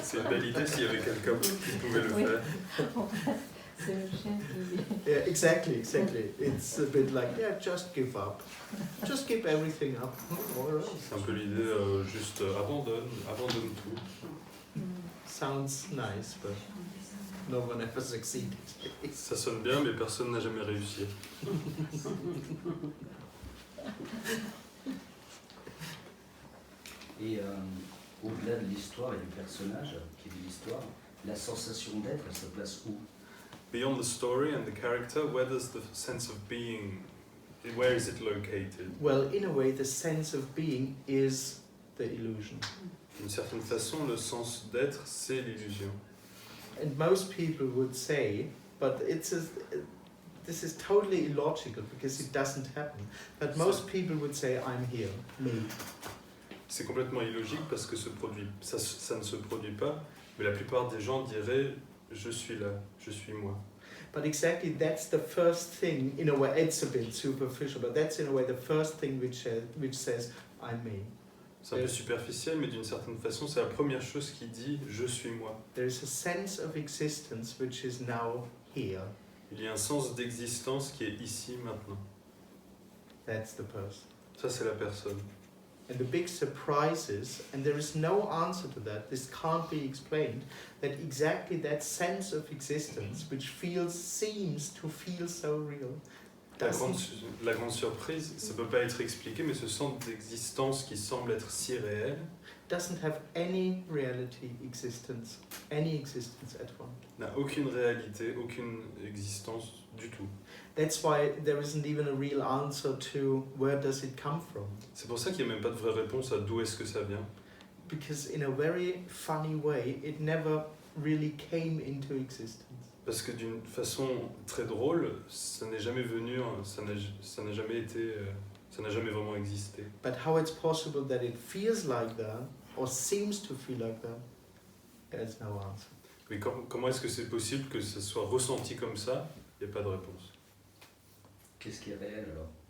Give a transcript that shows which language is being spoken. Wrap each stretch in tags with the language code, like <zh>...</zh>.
<fr>C'est une belle idée s'il y avait quelqu'un qui pouvait le Oui. faire. C'est le chien qui...</fr> <en>Yeah, exactly. It's a bit like, yeah, just give up. Just give everything up. All right.</en> <fr>C'est un peu l'idée, juste abandonne tout.</fr> <en>Sounds nice, but no one ever succeeded.</en> <fr>Ça sonne bien, mais personne n'a jamais réussi. Et au-delà de l'histoire et du personnage qui est de l'histoire, la sensation d'être, elle se place où?</fr> <en>Beyond the story and the character, where does the sense of being, where is it located? Well, in a way, the sense of being is the illusion.</en> <fr>D'une certaine façon, le sens d'être, c'est l'illusion.</fr> <en>And most people would say, but this is totally illogical because it doesn't happen. But most people would say, I'm here, me.</en> <fr>C'est complètement illogique parce que ça ne se produit pas, mais la plupart des gens diraient je suis là, je suis moi.</fr> <en>But exactly that's the first thing, in a way, it's a bit superficial, but that's in a way the first thing which says, I'm me.</en> <fr>C'est un peu superficiel, mais d'une certaine façon, c'est la première chose qui dit je suis moi.</fr> <en>There is a sense of existence which is now here.</en> <fr>Il y a un sens d'existence qui est ici, maintenant.</fr> <en>That's the person.</en> <fr>Ça, c'est la personne.</fr> <en>And the big surprise is, and there is no answer to that, this can't be explained, that exactly that sense of existence, which seems to feel so real,</en> <fr>La grande surprise, ça ne peut pas être expliqué, mais ce sens d'existence qui semble être si réel</fr> <en>doesn't have any reality existence, any existence at all.</en> <fr>n'a aucune réalité, aucune existence du tout.</fr> <en>That's why there isn't even a real answer to where does it come from.</en> <fr>C'est pour ça qu'il n'y a même pas de vraie réponse à d'où est-ce que ça vient.</fr> <en>Because in a very funny way, it never really came into existence.</en> <fr>Parce que d'une façon très drôle, ça n'est jamais venu, ça n'a jamais été, ça n'a jamais vraiment existé.</fr> <en>But how it's possible that it feels like that, or seems to feel like that, there's no answer.</en> <fr>Mais comment est-ce que c'est possible que ça soit ressenti comme ça? Il n'y a pas de réponse. Qu'est-ce qui est réel alors?</fr>